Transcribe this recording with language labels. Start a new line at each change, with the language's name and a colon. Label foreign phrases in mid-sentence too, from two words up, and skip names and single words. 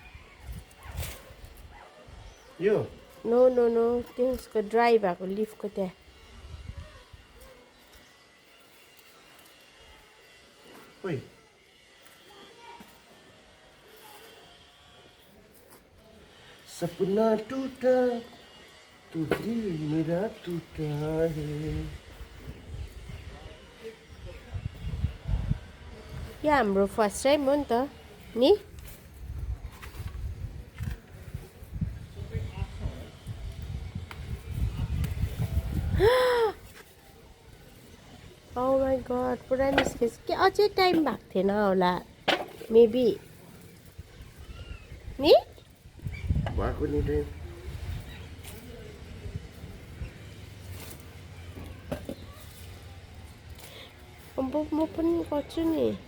Nepali: यो
English: no no no
Nepali: त्यसको ड्राई भएको लिफको त्यहाँ।
Hindi: ओइ सपना टूटा तो दिल मेरा टूटा है।
Nepali: यो हाम्रो
English: first time
Nepali: हो नि त नि।
English: Oh my god,
Nepali: पुरा निस्केछ के अझै टाइम भएको थिएन होला मेबी नि। भएको नि टाइम। अब म पनि गर्छु नि।